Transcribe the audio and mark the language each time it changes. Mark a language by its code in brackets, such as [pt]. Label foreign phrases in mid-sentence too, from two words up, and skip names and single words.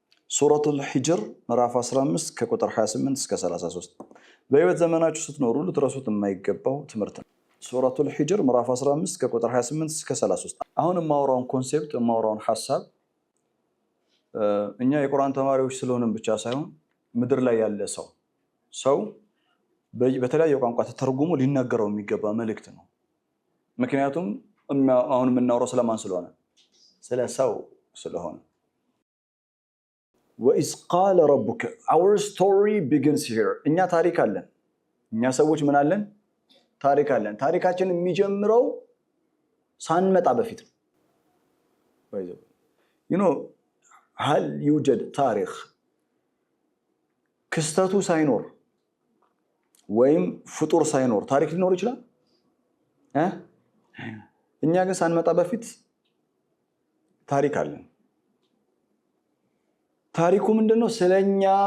[am] ሱረቱል ሂጅር ምዕራፍ 15 ከቁጥር 28 እስከ 33 በህይወት ዘመናችሁ ስትኖሩ ልትረሱት የማይገባው ትምህርት ነው። ሱረቱል ሂጅር ምዕራፍ 15 ከቁጥር 28 እስከ 33 አሁን የማወራውን ኮንሴፕት የማወራውን ሐሳብ እኛ የቁርአን ተማሪዎች ስለሆነም ብቻ ሳይሆን ምድር ላይ ያለ ሰው በተለያየ ቋንቋ ተተርጉሞ ሊናገረው የሚገባ መልእክት ነው። ምክንያቱም አሁን የምናወራው ስለማን ስለሆነ ስለ ሰው ስለሆነ [ar] وإذ قال ربك [en] our story begins here [am] እኛ ታሪክ አለን እኛ ሰዎች ምን አለን ታሪክ አለን ታሪካችን የሚጀምረው ሳንመጣ በፊት ነው [en] you know [ar] هل يوجد تاريخ [am] ክስተቱ ሳይኖር ወይም ፍጡር ሳይኖር ታሪክ ሊኖር ይችላል እኛ ግን ሳንመጣ በፊት ታሪክ አለን ታሪኩ ምንድነው ስለኛ